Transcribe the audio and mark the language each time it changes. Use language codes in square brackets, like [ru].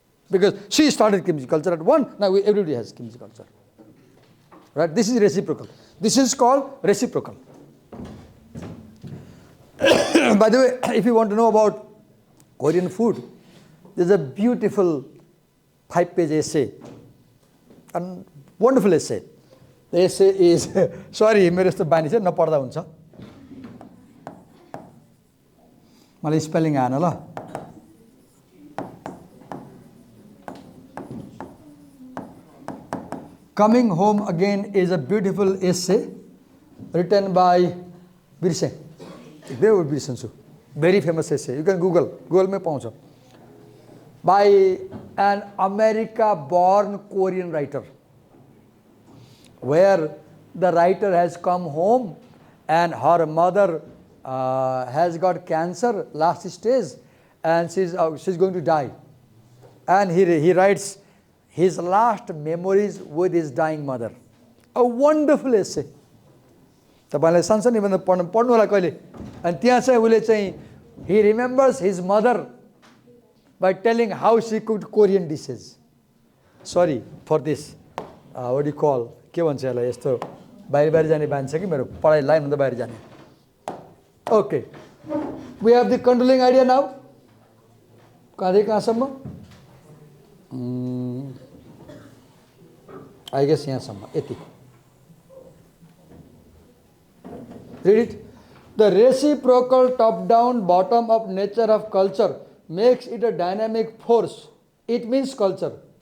[en] Because she started kimchi culture at 1, now everybody has kimchi culture. Right? This is reciprocal. This is called reciprocal. By the way, if you want to know about Korean food, there's a beautiful 5-page essay. A wonderful essay. The essay is, sorry, [ne] मेरो यस्तो बानी छ नपढ्दा हुन्छ. मलाई spelling आएन ल. [en] Coming Home Again is a beautiful essay written by Birse. Very famous essay. You can Google. [ne] Google में पाउँछ. [en] By an America-born Korean writer, where the writer has come home and her mother has got cancer, last stage, and she's going to die. And he writes his last memories with his dying mother. A wonderful essay. [ne] तपाईलाई सँगसँगै भन्दा पढ्नु होला कहिले. अनि त्यहाँ चाहिँ उले चाहिँ [en] he remembers his mother by telling how she cooked Korean dishes. Sorry for this. What do you call? [ne] के भन्छ यसलाई यस्तो बाहिर जाने बानी छ कि मेरो पढाइ लाइन भन्दा बाहिर जाने. [en] Okay. We have the controlling idea now. [ne] कहाँसम्म? [en] I guess [ne] यहाँसम्म यति. [en] Read it. The reciprocal top-down, bottom-up nature of culture makes it a dynamic force. It means culture.